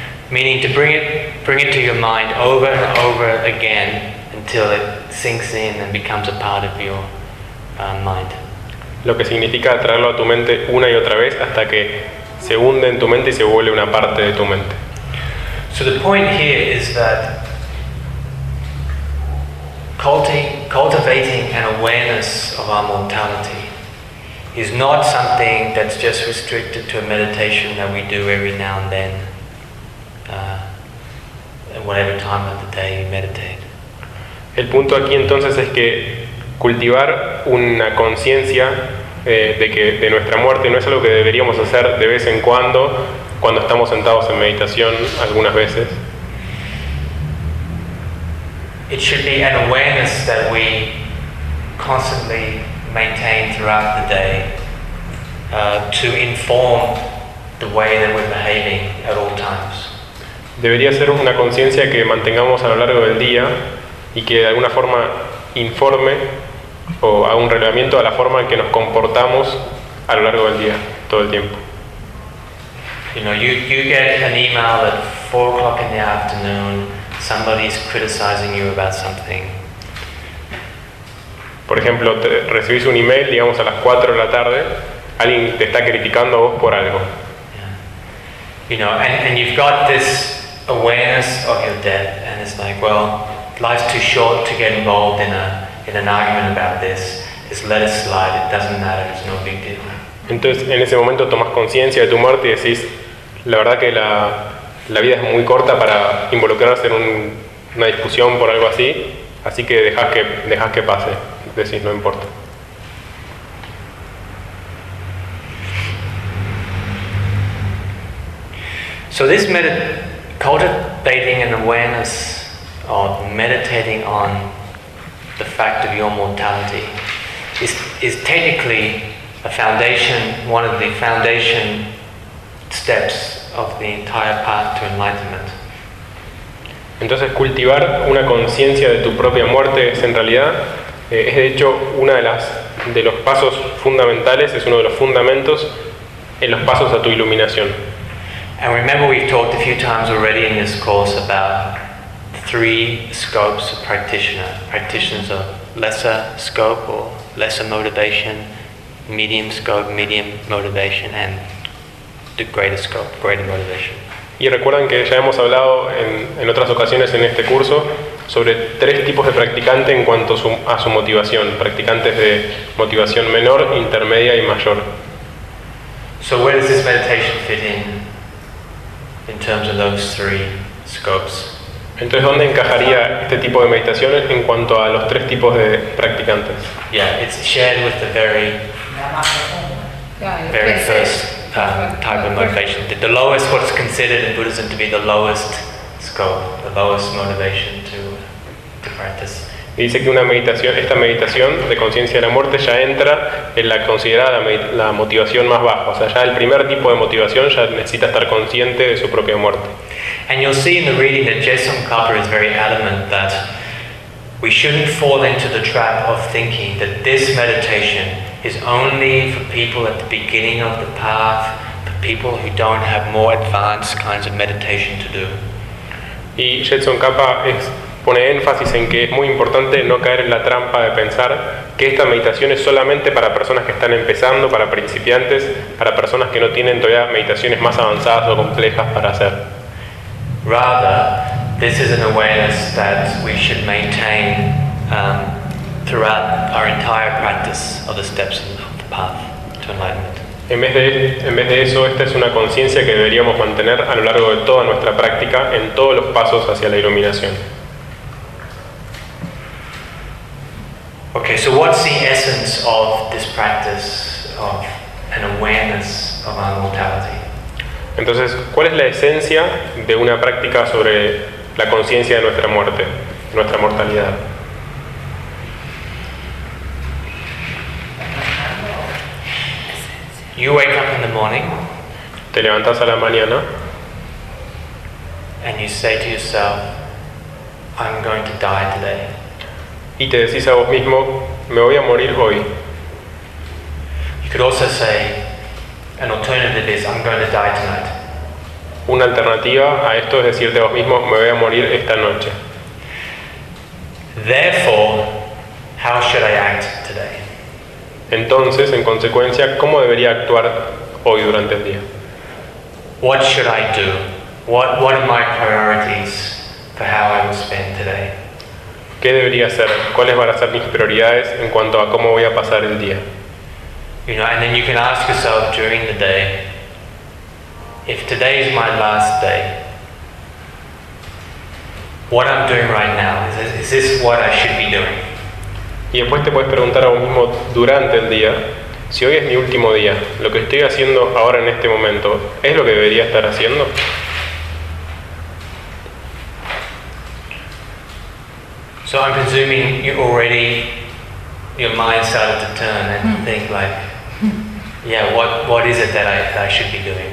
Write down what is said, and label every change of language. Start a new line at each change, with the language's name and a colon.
English: Meaning to bring it to your mind over and over again until it sinks in and becomes a part of your mind.
Spanish: Lo que significa traerlo a tu mente una y otra vez hasta que se hunde en tu mente y se vuelve una parte de tu mente.
English: So the point here is that cultivating an awareness of our mortality is not something that's just restricted to a meditation that we do every now and then, at whatever time of the day you meditate.
Spanish: El punto aquí entonces es que cultivar una conciencia de nuestra muerte no es algo que deberíamos hacer de vez en cuando estamos sentados en meditación algunas veces.
English: It should be an awareness that we constantly maintain throughout the day to inform the way that we're behaving at all times.
Spanish: Debería ser una conciencia que mantengamos a lo largo del día y que de alguna forma informe o haga un relevamiento a la forma en que nos comportamos a lo largo del día, todo el tiempo.
English: You know, you get an email at 4:00 in the afternoon. Somebody's criticizing you about something.
Spanish: Por ejemplo, recibís un email, digamos a las 4 de la tarde, alguien te está criticando a vos por algo.
English: Yeah. You know, and you've got this awareness of your death, and it's like, well, life's too short to get involved in an argument about this. Just let it slide. It doesn't matter. It's no big deal.
Spanish: Entonces, en ese momento tomás conciencia de tu muerte y decís, la verdad que la vida es muy corta para involucrarse en una discusión por algo así, así que dejás que pase, decís no importa.
English: So this cultivating an awareness of meditating on the fact of your mortality is technically a foundation, one of the foundation steps of the entire path to enlightenment.
Spanish: Entonces, cultivar una conciencia de tu propia muerte es en realidad es de hecho una de los pasos fundamentales, es uno de los fundamentos en los pasos a tu iluminación.
English: And remember, we've talked a few times already in this course about three scopes of practitioners of lesser scope or lesser motivation, medium scope, medium motivation, and the greater scope, greater motivation.
Spanish: Y recuerdan que ya hemos hablado en otras ocasiones en este curso sobre tres tipos de practicante en cuanto a su motivación, practicantes de motivación menor, intermedia y mayor.
English: So where does this meditation fit in terms of those three scopes?
Spanish: Entonces, ¿dónde encajaría este tipo de meditación en cuanto a los tres tipos de practicantes?
English: Yeah, it's shared with the very very first type of motivation. The lowest, what's considered in Buddhism to be the lowest scope, the lowest motivation to practice.
Spanish: Y dice que esta meditación de conciencia de la muerte ya entra en la considerada la motivación más baja. O sea, ya el primer tipo de motivación ya necesita estar consciente de su propia muerte.
English: And you'll see in the reading that Jason Copper is very adamant that we shouldn't fall into the trap of thinking that this meditation is only for people at the beginning of the path, for people who don't have more advanced kinds of meditation to do.
Spanish: Y Jetson Kappa pone énfasis en que es muy importante no caer en la trampa de pensar que esta meditación es solamente para personas que están empezando, para principiantes, para personas que no tienen todavía meditaciones más avanzadas o complejas para hacer.
English: Rather, this is an awareness that we should maintain throughout our entire practice of the steps of the path to enlightenment.
Spanish: En vez de eso, esta es una conciencia que deberíamos mantener a lo largo de toda nuestra práctica en todos los pasos hacia la iluminación.
English: Okay, so what's the essence of this practice of an awareness of our mortality?
Spanish: Entonces, ¿cuál es la esencia de una práctica sobre la conciencia de nuestra muerte, nuestra mortalidad?
English: You wake up in the morning.
Spanish: Te levantas a la mañana.
English: And you say to yourself, I'm going to die today.
Spanish: Y te decís a vos mismo, me voy a morir hoy.
English: You could also say, An alternative is, I'm going to die tonight.
Spanish: Una alternativa a esto es decirte a vos mismo, me voy a morir esta noche.
English: Therefore, how should I act today?
Spanish: Entonces, en consecuencia, ¿cómo debería actuar hoy durante el día?
English: What should I do? What are my priorities for how I will spend today?
Spanish: ¿Qué debería hacer? ¿Cuáles van a ser mis prioridades en cuanto a cómo voy a pasar el día?
English: You know, and then you can ask yourself during the day, if today is my last day, what I'm doing right now, is this what I should be doing?
Spanish: Y después te puedes preguntar a vos mismo durante el día, si hoy es mi último día, lo que estoy haciendo ahora en este momento, ¿es lo que debería estar haciendo?
English: So I'm presuming you already, your mind started to turn and think like, yeah, what is it that I should be doing?